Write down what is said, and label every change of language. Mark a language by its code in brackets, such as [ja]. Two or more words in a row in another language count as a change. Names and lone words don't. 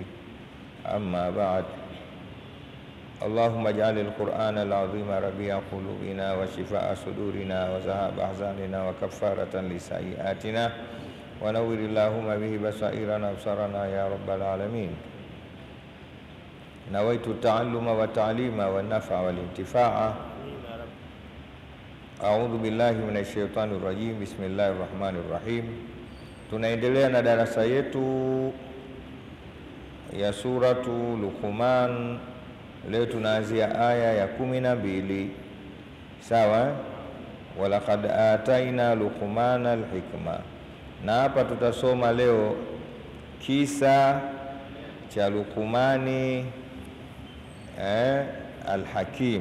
[ar] أما بعد، اللهم اجعل القرآن العظيم ربيع قلوبنا وشفاء صدورنا وذهاب أحزاننا وكفارة لسيئاتنا ونور اللهم به بصائرنا وأبصارنا يا رب العالمين. نويت التعلم والتعليم والنفع والانتفاع. أعوذ بالله من الشيطان الرجيم. بسم الله الرحمن الرحيم. [sw] Tunaendelea na darasa yetu ya suratu Luqman. Leo tunaanzia aya ya 12. Sawa? [ar] ولقد آتينا لقمان الحكمة. [sw] Na hapa tutasoma leo kisa cha Luqmani alhakim.